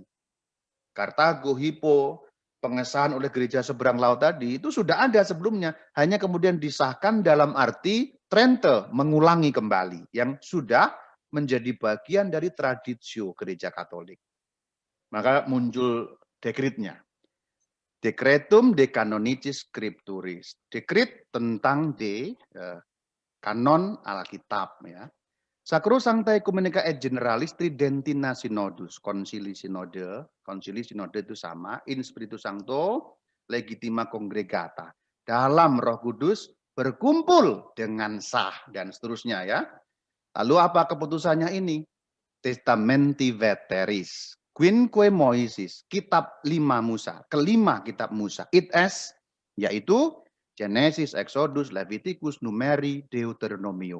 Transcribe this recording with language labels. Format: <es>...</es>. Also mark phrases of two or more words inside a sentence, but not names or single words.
<id>Kartago, Hippo, pengesahan oleh gereja seberang laut tadi, itu sudah ada sebelumnya. Hanya kemudian disahkan dalam arti Trente, mengulangi kembali, yang sudah menjadi bagian dari tradisio gereja Katolik. Maka muncul dekretnya.</id> <la>Decretum de Canonicis Scripturis.</la> <id>Dekret tentang kanon Alkitab ya.</id> <la>Sacrosancta Ecumenica et Generalis Tridentina Synodus,</la> <id>konsili sinode itu sama,</id> <la>in Spiritu Sancto legitima congregata.</la> <id>Dalam Roh Kudus berkumpul dengan sah dan seterusnya ya. Lalu apa keputusannya ini?</id> <la>Testamenti Veteris, Quinque Moisis,</la> <id>kitab 5 Musa, kelima kitab Musa. It as, yaitu Genesis, Exodus, Leviticus, Numeri, Deuteronomium.</id>